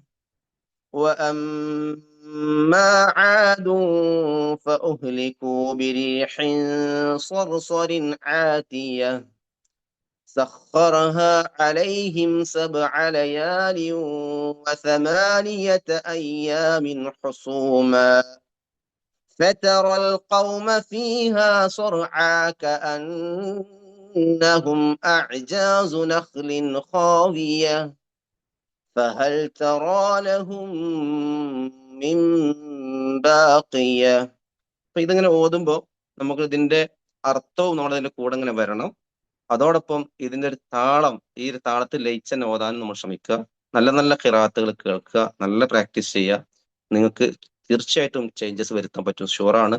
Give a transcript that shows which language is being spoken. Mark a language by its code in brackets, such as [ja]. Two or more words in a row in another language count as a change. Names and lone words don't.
[ar] وأما عاد فأهلكوا بريح صرصر عاتية سخرها عليهم 7 ليال و8 أيام حسوما فترى القوم فيها صرعى كأنهم أعجاز نخل خاوية فهل ترى لهم من باقية. [ml] അപ്പൊ ഇതിങ്ങനെ ഓതുമ്പോ നമുക്ക് ഇതിന്റെ അർത്ഥവും നമ്മളതിന്റെ കൂടെ ഇങ്ങനെ വരണം. അതോടൊപ്പം ഇതിന്റെ ഒരു താളം, ഈ ഒരു താളത്തിൽ ലയിച്ച് തന്നെ ഓതാനും നമ്മൾ ശ്രമിക്കുക. നല്ല നല്ല ഖിറാത്തുകൾ കേൾക്കുക, നല്ല പ്രാക്ടീസ് ചെയ്യുക. നിങ്ങൾക്ക് തീർച്ചയായിട്ടും ചേഞ്ചസ് വരുത്താൻ പറ്റും, ഷുവറാണ്.